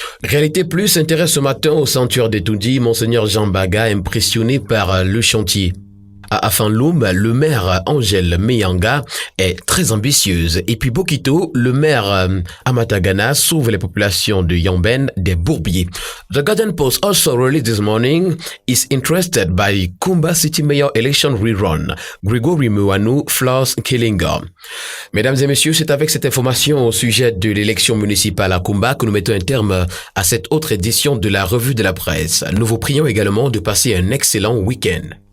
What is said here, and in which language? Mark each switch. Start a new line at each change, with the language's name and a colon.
French: Réalité Plus s'intéresse ce matin au sanctuaire d'Etoundi, Monseigneur Jean Baga, impressionné par le chantier. À Afanloum, le maire Angèle Meyanga est très ambitieuse. Et puis Bokito, le maire Amatagana sauve les populations de Yamben des bourbiers.
English: The Guardian Post also released this morning is interested by Kumba City Mayor election rerun.
French: Gregory Mouanou, Flores Killinga. Mesdames et messieurs, c'est avec cette information au sujet de l'élection municipale à Kumba que nous mettons un terme à cette autre édition de la revue de la presse. Nous vous prions également de passer un excellent week-end.